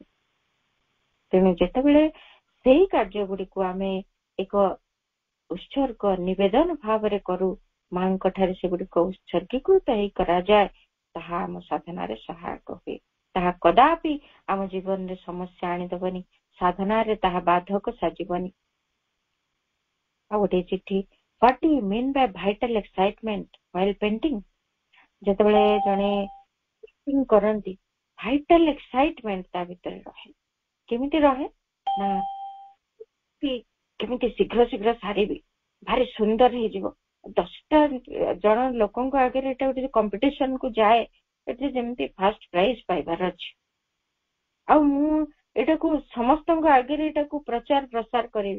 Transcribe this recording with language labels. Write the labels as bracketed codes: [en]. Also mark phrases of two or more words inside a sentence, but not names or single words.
[or] ତେଣୁ ଯେତେବେଳେ ସେଇ କାର୍ଯ୍ୟ ଗୁଡିକୁ ଆମେ ଏକ ଉତ୍ସର୍ଗ ନିବେଦନ ଭାବରେ କରୁ, ମାଙ୍କ ଠାରେ ସେଗୁଡିକ ଉତ୍ସର୍ଗୀକୃତ ହେଇ କରାଯାଏ, ତାହା ଆମ ସାଧନାରେ ସହାୟକ ହୁଏ। ତାହା କଦାପି ଆମ ଜୀବନରେ ସମସ୍ୟା ଆଣିଦବନି, ସାଧନାରେ ତାହା ବାଧକ ସାଜିବନି। ଆଉ ଗୋଟେ ଚିଠି, [en] what do you mean by vital excitement while painting? [or] ଯେତେବେଳେ ଜଣେ ପେଣ୍ଟିଂ କରନ୍ତି, [en] vital excitement [or] ତା ଭିତରେ ରହେ। କେମିତି ରହେ ନା, କେମିତି ଶୀଘ୍ର ଶୀଘ୍ର ସାରିବି, ଭାରି ସୁନ୍ଦର ହେଇଯିବ। 10ଟା ଜଣ ଲୋକଙ୍କ ଆଗରେ ଏଟା ଗୋଟେ କମ୍ପିଟିସନ କୁ ଯାଏ, ଏଠି ଯେମିତି [en] first prize [or] ପାଇବାର ଅଛି, ଆଉ ମୁଁ ଏଟାକୁ ସମସ୍ତଙ୍କ ଆଗରେ ଏଟାକୁ ପ୍ରଚାର ପ୍ରସାର କରିବି।